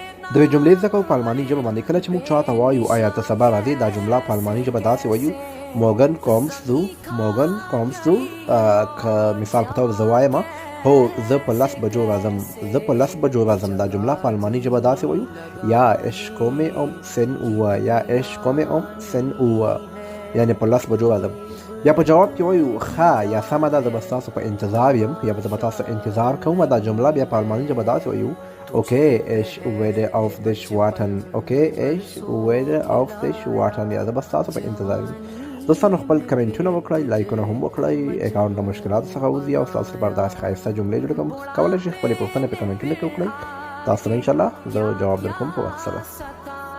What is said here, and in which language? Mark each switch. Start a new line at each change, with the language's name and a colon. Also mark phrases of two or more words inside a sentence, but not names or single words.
Pashto: د یوې جملې زده کوو په الماني ژبه باندې. کله چې موږ چاته وایو آیا ته سبا راځې، دا جمله په الماني ژبه داسې وایو
German: morgen kommst du. morgen kommst du.
Pashto: که مثال په توګه زه وایم هو زه په 10 بجو راځم، زه په 10 بجو راځم، دا جمله په الماني ژبه داسې وایو یا
German: ich komme um 10 Uhr،
Pashto: یا
German: ich komme um 10 Uhr،
Pashto: یعنی په 10 بجو راځم. یا په جواب کې وایو ښه یا سمه ده، زه به ستاسو په انتظار یم، یا زه به تاسو انتظار کوم، دا جمله بیا په الماني ژبه داسې وایو
German: okay ich werde auf dich warten. okay ich werde auf dich warten،
Pashto: یا زه به ستاسو په انتظار یم. دوستانو خپل کمنټونه وکړئ، لایکونه هم وکړئ، اکاونټ د مشکلاتو څخه وځي او ستاسو لپاره داسې ښایسته جملې جوړ کړم. کولی شئ خپلې پوښتنې په کمنټونو کې وکړئ، تاسو ته انشاءالله زه جواب درکوم په وخت سره.